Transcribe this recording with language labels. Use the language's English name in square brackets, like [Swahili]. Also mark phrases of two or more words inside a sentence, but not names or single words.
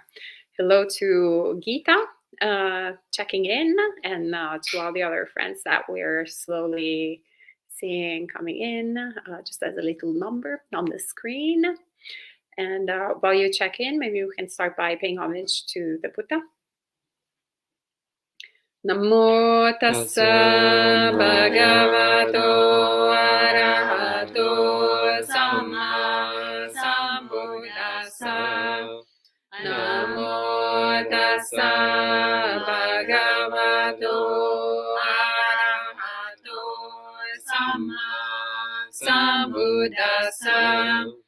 [English] Hello to Geeta checking in, and to all the other friends that we're slowly seeing coming in, just as a little number on the screen. And while you check in, maybe we can start by paying homage to the Buddha. [Pali] Namo tassa bhagavato arahato samma sambuddhassa. Namo tassa bhagavato arahato samma sambuddhassa.